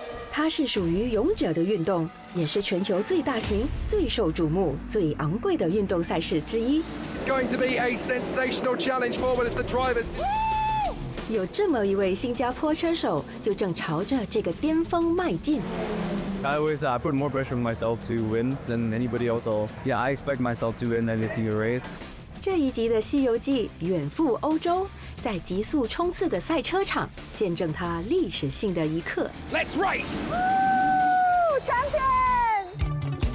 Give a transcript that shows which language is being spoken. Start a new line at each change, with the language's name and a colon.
Chinese: 它是属于勇者的运动，也是全球最大型、最受瞩目、最昂贵的运动赛事之一。
English: It's going to be a sensational challenge forward as the drivers.
Chinese: 有这么一位新加坡车手，就正朝着这个巅峰迈进。
English: I always put more pressure on myself to win than anybody else. So yeah, I expect myself to win every single race.
Chinese: 这一集的《西游记》远赴欧洲，在极速冲刺的赛车场，见证它历史性的一刻。
English: Let's race! Champion！